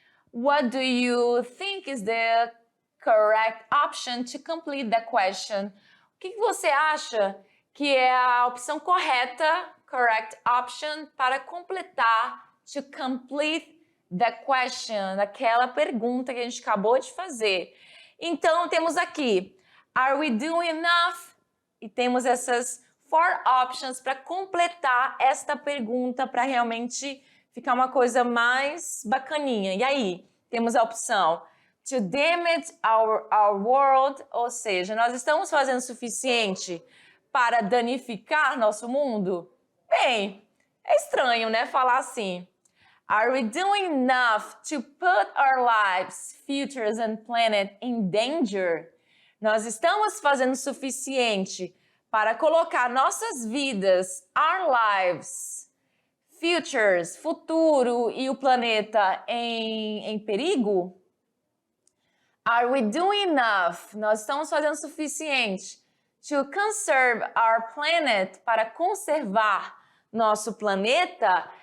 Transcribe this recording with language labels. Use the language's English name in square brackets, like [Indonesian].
[English] What do you think is the correct option to complete the question? [Portuguese] O que você acha que é a opção correta, [English] correct option, [Portuguese] para completar, [English] to complete the question, [Portuguese] aquela pergunta que a gente acabou de fazer? Então, temos aqui, [English] are we doing enough? [Portuguese] E temos essas 4 options para completar esta pergunta, para realmente ficar uma coisa mais bacaninha. E aí, temos a opção [English] to damage our world, [Portuguese] ou seja, nós estamos fazendo o suficiente para danificar nosso mundo? Bem, é estranho, né, falar assim. [English] Are we doing enough to put our lives, futures and planet in danger? [Portuguese] Nós estamos fazendo o suficiente para colocar nossas vidas, [English] our lives, futures, [Portuguese] futuro e o planeta em perigo? [English] Are we doing enough? [Portuguese] Nós estamos fazendo o suficiente [English] to conserve our planet, [Portuguese] para conservar nosso planeta?